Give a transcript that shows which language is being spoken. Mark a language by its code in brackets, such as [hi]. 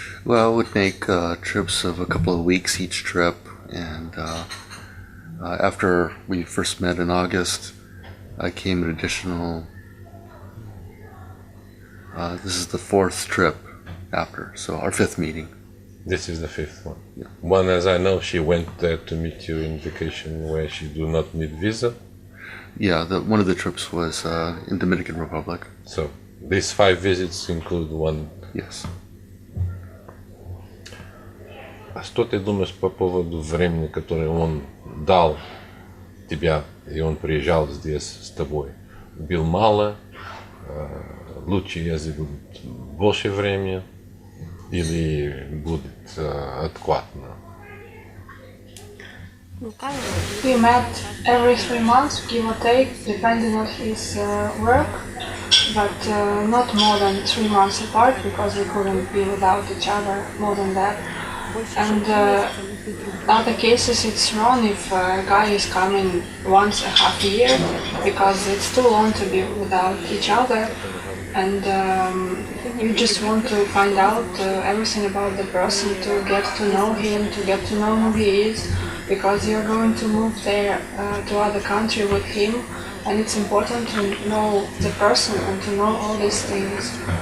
[en] Well, it would make trips of a couple of weeks each trip, and after we first met in August, I came an additional, this is the fourth trip after, so our fifth meeting. This is the fifth one. Yeah. One, as I know, she went there to meet you in vacation where she do not need visa. Yeah, one of the trips was in Dominican Republic. So these 5 visits include one. Yes. [ru] А что ты думаешь по поводу времени, которое он дал тебя, и он приезжал здесь с тобой? Был мало, лучше, если будет больше времени, или будет адекватно? [en] We met every 3 months, give or take, depending on his work, but not more than 3 months apart, because we couldn't be without each other more than that. And other cases it's wrong if a guy is coming once a half year, because it's too long to be without each other, and you just want to find out everything about the person, to get to know him, to get to know who he is, because you're going to move there to other country with him, and it's important to know the person and to know all these things.